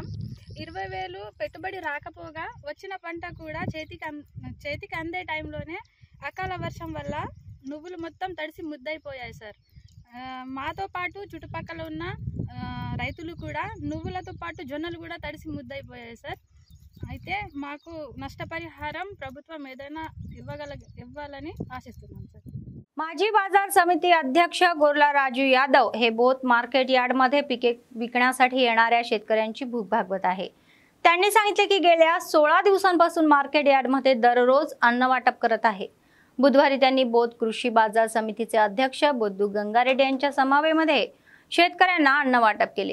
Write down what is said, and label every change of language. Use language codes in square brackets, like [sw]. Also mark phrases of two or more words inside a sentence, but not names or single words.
[te] 20,000 పెట్టుబడి రాకపోగా వచ్చిన పంట కూడా చేతికి అందే టైంలోనే అకాల వర్షం వల్ల నువ్వులు మొత్తం తడిసి ముద్దయిపోయాయి సార్. మాతో పాటు చుట్టుపక్కల ఉన్న రైతులు కూడా నువ్వులతో పాటు జొన్నలు కూడా తడిసి ముద్దయిపోయాయి సార్. అయితే మాకు నష్టపరిహారం ప్రభుత్వం ఏదైనా ఇవ్వాలని ఆశిస్తున్నాం సార్. [mr] माजी बाजार समिती अध्यक्ष गोरला राजू यादव हे बोथ [en] market yard [mr] मध्ये पिके विकण्यासाठी येणाऱ्या शेतकऱ्यांची भूक भागवत आहे. त्यांनी सांगितले की गेल्या 16 दिवसांपासून [en] market yard [mr] मध्ये दररोज अन्न वाटप करत आहे. बुधवारी त्यांनी बोथ कृषी बाजार समितीचे अध्यक्ष बोद्दू गंगारेड्डी यांच्या समावेमध्ये शेतकऱ्यांना अन्न वाटप केले.